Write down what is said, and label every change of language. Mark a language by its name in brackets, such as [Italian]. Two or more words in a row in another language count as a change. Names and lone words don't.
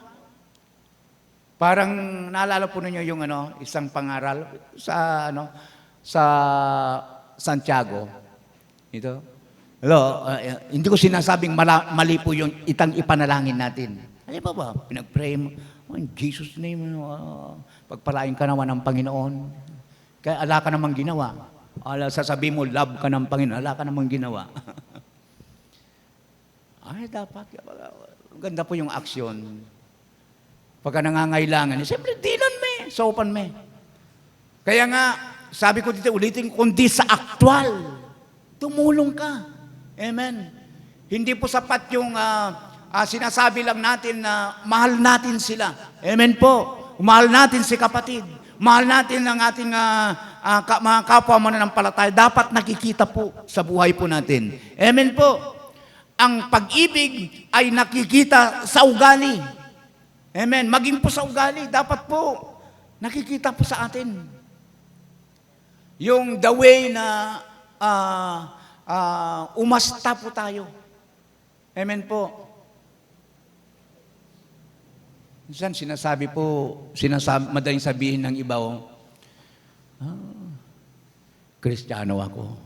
[Filipino] Parang naalala po ninyo yung isang pangaral sa Santiago. Ito. Hindi ko sinasabing mali po yung ipanalangin natin. Ano ba? Pinag-pray mo. [English] In Jesus' name, [Filipino] pagpalain ka naman ng Panginoon. Kaya ala ka namang ginawa. Sasabihin mo, love ka ng Panginoon. Ala ka namang ginawa. Dapat. Ganda po yung aksyon. Pagka nangangailangan, siyempre, [Pampanga] dinan me, sopan me. [Filipino] Kaya nga, sabi ko dito, ulitin, kundi sa aktual, tumulong ka. Amen. Hindi po sapat yung sinasabi lang natin na mahal natin sila. Amen po. Mahal natin si kapatid. Mahal natin ang ating mga kapwa mananampalataya. Dapat nakikita po sa buhay po natin. Amen po. Ang pag-ibig ay nakikita sa ugali. Amen. Maging po sa ugali, dapat po nakikita po sa atin. Yung [English] the way [Filipino] na umasta po tayo. Amen po. Minsan madaling sabihin ng iba, Kristiyano ako.